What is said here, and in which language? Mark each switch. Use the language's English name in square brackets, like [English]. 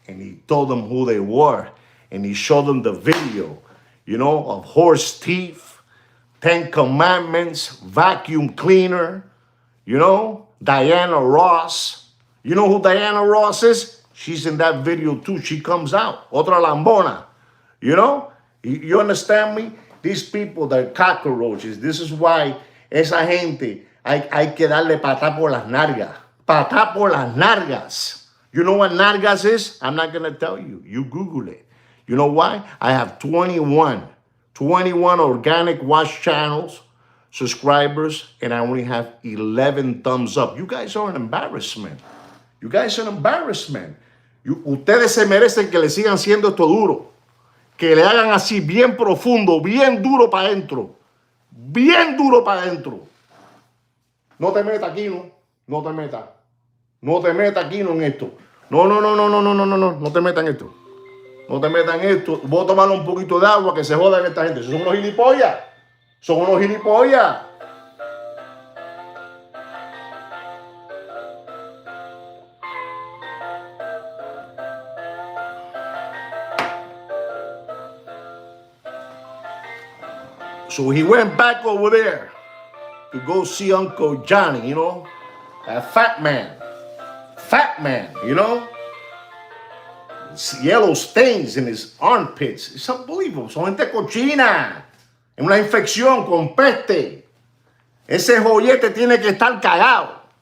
[English] And he told them who they were. And he showed them the video, you know, of horse teeth, 10 Commandments, vacuum cleaner, you know, Diana Ross. You know who Diana Ross is? She's in that video too. She comes out. [Spanish] Otra lambona. [English] You know? You understand me? These people, they're cockroaches. This is why [Spanish] esa gente hay que darle patá por las nargas. Patá por las nargas. [English] You know what nargas is? I'm not going to tell you. You Google it. You know why? I have 21 organic watch channels, subscribers, and I only have 11 thumbs up. You guys are an embarrassment. You guys are an embarrassment. [Spanish] Ustedes se merecen que le sigan siendo esto duro. Que le hagan así bien profundo, bien duro para adentro. Bien duro para adentro. No te metas aquí, no. No te metas. No te metas aquí, no, en esto. No. No te metas en esto. No te metas en esto. Voy a tomar un poquito de agua que se jodan esta gente. Son unos gilipollas. Son unos gilipollas. [English] So he went back over there to go see Uncle Johnny, you know, a fat man, you know, yellow stains in his armpits. It's unbelievable. [Spanish] Son gente cochina, es una infección con peste. Ese joyete tiene que estar cagado.